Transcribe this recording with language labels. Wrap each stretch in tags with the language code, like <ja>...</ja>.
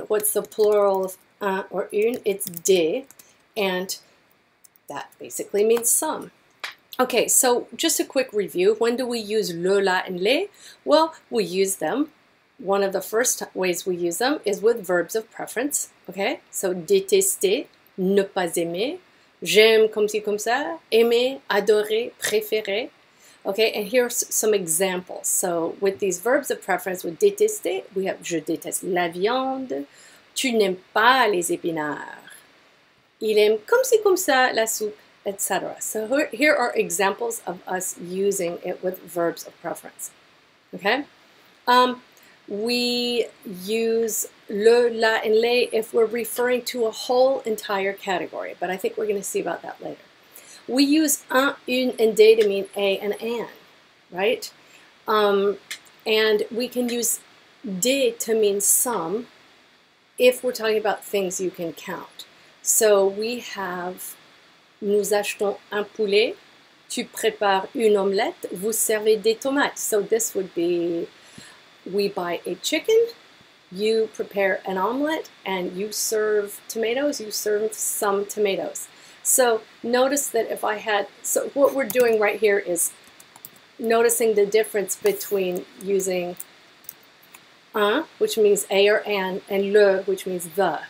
<en>What's the plural of un or une? It's des, and that basically means some. Okay, so just a quick review. When do we use le, la, and les? Well, we use them. One of the first ways we use them is with verbs of preference. Okay, so</en> <fr>détester, ne pas aimer, j'aime comme ci comme ça, aimer, adorer, préférer.</fr> <en>Okay, and here's some examples. So with these verbs of preference, with détester, we have</en> <fr>je déteste la viande, tu n'aimes pas les épinards, il aime comme ci comme ça la soupe, etc.</fr> <en>So here are examples of us using it with verbs of preference. Okay, we use le, la, and les if we're referring to a whole entire category, but I think we're going to see about that later. We use un, une, and des to mean a and an, right? And we can use des to mean some if we're talking about things you can count. So we have</en> <fr>nous achetons un poulet, tu prépares une omelette, vous servez des tomates.</fr> <en>So this would be we buy a chicken, you prepare an omelet, and you serve tomatoes, you serve some tomatoes. So notice that if I had, so what we're doing right here is noticing the difference between using un, which means a or an, and le, which means the.</en>